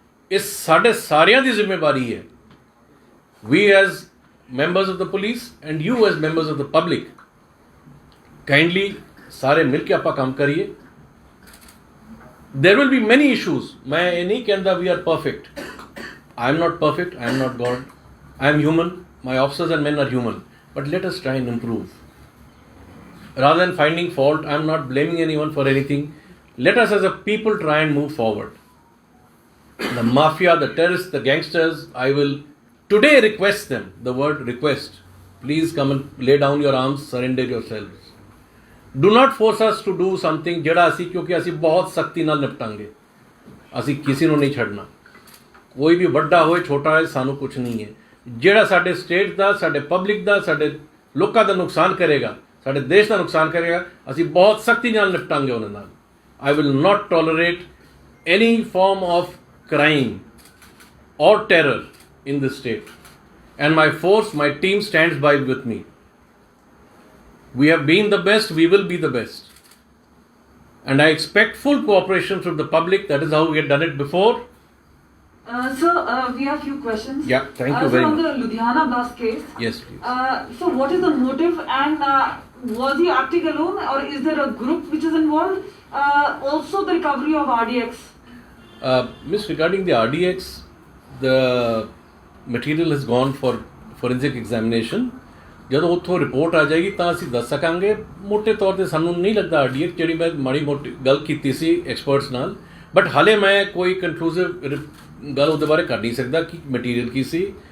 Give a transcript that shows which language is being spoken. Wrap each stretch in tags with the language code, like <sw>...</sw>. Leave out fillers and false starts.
<pa>इस साढ़े सारियां दी जिम्मेवारी है।</pa> <en>we as members of the police and you as members of the public, kindly</en> <pa>सारे मिल के आप काम करिए।</pa> <en>There will be many issues.</en> <hi>मैं ये नहीं कहता</hi> <en>We are perfect. I am not perfect, I am not God, I am human, my officers and men are human, but let us try and improve. Rather than finding fault, I am not blaming anyone for anything. Let us as a people try and move forward. The mafia, the terrorists, the gangsters, I will today request them, the word request, please come and lay down your arms, surrender yourselves. Do not force us to do something</en> <pa>ਜਿਹੜਾ ਅਸੀਂ ਕਿਉਂਕਿ ਅਸੀਂ ਬਹੁਤ ਸਖਤੀ ਨਾਲ ਨਿਪਟਾਂਗੇ ਅਸੀਂ ਕਿਸੇ ਨੂੰ ਨਹੀਂ ਛੱਡਣਾ ਕੋਈ ਵੀ ਵੱਡਾ ਹੋਏ ਛੋਟਾ ਹੋਏ ਸਾਨੂੰ ਕੁਝ ਨਹੀਂ ਹੈ ਜਿਹੜਾ ਸਾਡੇ ਸਟੇਟ ਦਾ ਸਾਡੇ ਪਬਲਿਕ ਦਾ ਸਾਡੇ ਲੋਕਾਂ ਦਾ ਨੁਕਸਾਨ ਕਰੇਗਾ ਸਾਡੇ ਦੇਸ਼ ਦਾ ਨੁਕਸਾਨ ਕਰੇਗਾ ਅਸੀਂ ਬਹੁਤ ਸਖਤੀ ਨਾਲ ਨਿਪਟਾਂਗੇ ਉਹਨਾਂ ਨਾਲ</pa> <en>I will not tolerate any form of crime or terror in this state. And my force, my team stands by with me. We have been the best, we will be the best. And I expect full cooperation from the public. That is how we had done it before. Sir, we have few questions. Yeah, thank you very much. much. On the Ludhiana bus case. Yes, please. So what is the motive and was he acting alone or is there a group which is involved? Also the recovery of RDX. Miss, regarding the RDX, the material has gone for forensic examination.</en> <pa>ਜਦੋਂ ਉੱਥੋਂ report ਆ ਜਾਏਗੀ ਤਾਂ ਅਸੀਂ ਦੱਸ ਸਕਾਂਗੇ ਮੋਟੇ ਤੌਰ ਤੇ ਸਾਨੂੰ ਨਹੀਂ ਲੱਗਦਾ RDX ਜਿਹੜੀ ਮੈਂ ਮਾੜੀ ਮੋਟੀ ਗੱਲ ਕੀਤੀ ਸੀ ਐਕਸਪਰਟਸ ਨਾਲ ਬਟ ਹਾਲੇ ਮੈਂ ਕੋਈ ਕਨਕਲੂਸਿਵ ਗੱਲ ਉਹਦੇ ਬਾਰੇ ਕਰ ਨਹੀਂ ਸਕਦਾ ਕਿ ਮਟੀਰੀਅਲ ਕੀ ਸੀ</pa>